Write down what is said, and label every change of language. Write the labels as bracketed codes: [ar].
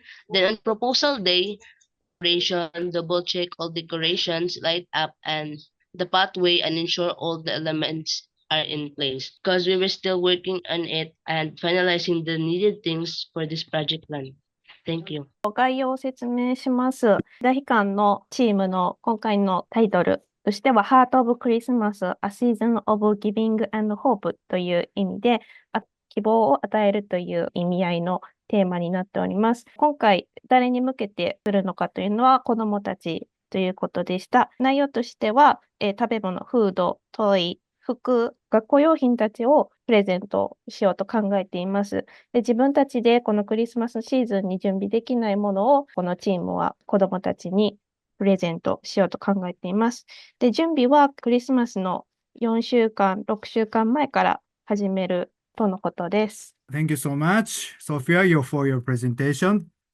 [en] Then on proposal day, preparation, double check all decorations, light up, and the pathway and ensure all the elements are in place. Because we were still working on it and finalizing the needed things for this project plan. Thank you. [ja] 概要を説明します。大悲観のチームの今回のタイトルとしては、Heart of Christmas, A Season of Giving and Hope という意味で、希望を与えるという意味合いのテーマになっております。今回、誰に向けてするのかというのは子どもたちということでした。内容としては、食べ物、フード、トイ、服、学校用品たちをプレゼントしようと考えています。で、自分たちでこのクリスマスシーズンに準備できないものを、このチームは子どもたちにプレゼントしようと考えています。で、準備はクリスマスの4週間、6週間前から始めるとのことです。 [en] Thank you so much, Sophia, for your presentation.